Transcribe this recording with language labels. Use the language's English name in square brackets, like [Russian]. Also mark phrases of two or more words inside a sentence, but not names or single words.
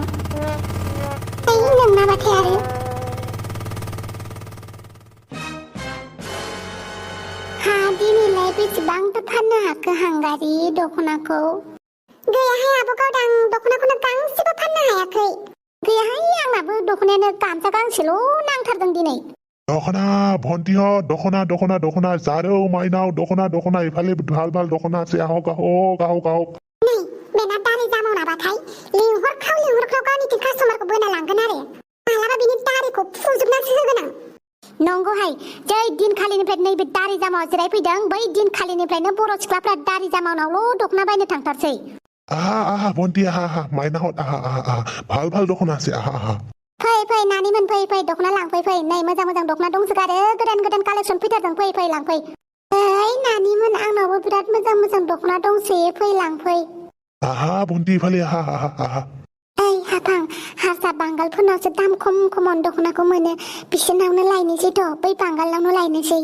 [Bodo] नोंनाबाथाय आरो दिनैलाय बेसेबांथो फाननो हाखो हांगारि दख'नाखौ? गैयाहाय आब' गावदां दख'नाखौनो गांसेबो फाननो हायाखै। गैयाहाय आंनाबो दख'नायानो गामसा गांसेल' नांथारदों दिनै। दख'ना भन्टिह दख'ना जारौ माइनाव दख'ना इफाले ভাল दख'ना [Assamese] আছে আহক [Bodo] नै बेना दारि जामावनाबाथाय लिंहरख्राव गावनि कास्टमारखौ बोना लांगोन आरो मालाबा बिनि दारिखौ फुजोबनासो होगोन आं। नंगौहाय जै दिनखालिनिफ्राय नैबे दारि जामाव जिरायफैदों बै दिनखालिनिफ्रायनो बर' सिख्लाफ्रा दारि जामावनावल' दख'ना बायनो थांथारसै। [Assamese] আহা ভন্টি আহা মাইনাহত আহা ভাল দখনা আছে আহা। [Bodo] फै नानिमोन फै दख'ना लांफै नै मोजां दख'ना दंसोगारो गोदान कालेक्सन फैथारदों फै लांफै। ओइ नानिमोन आंनावबो बिराद मोजां दख'ना दंसोयो फै लांफै। [Assamese] আহা ভন্টী ইফালে আহা। [Bodo] ओइ हाफां हारसा बांगालफोरनावसो दाम खम दख'नाखौ मोनो बिसोरनावनो लायनोसैथ' बै बांगालनावनो लायनोसै।